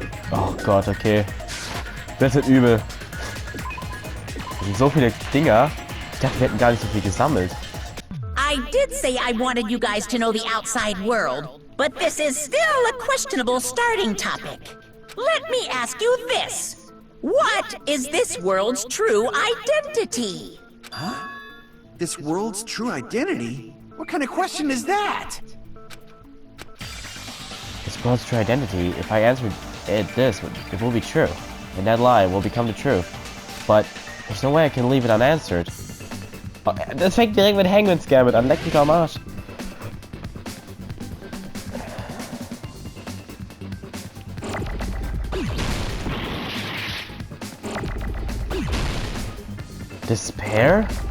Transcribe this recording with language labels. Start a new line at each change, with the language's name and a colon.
German: Oh Gott, okay. Das wird übel. Das sind so viele Dinger. Ich dachte, wir hätten gar nicht so viel gesammelt.
English: I did say I wanted you guys to know the outside world, but this is still a questionable starting topic. Let me ask you this. What is this world's true identity? Huh? This world's true identity? What kind of question is that? This world's true identity, if I answer it this, it will be true. And that lie will become the truth. But there's no way I can leave it unanswered.
German: Oh, das fängt direkt mit Hangman's Gambit an. Leck mich am Arsch.
English: Despair?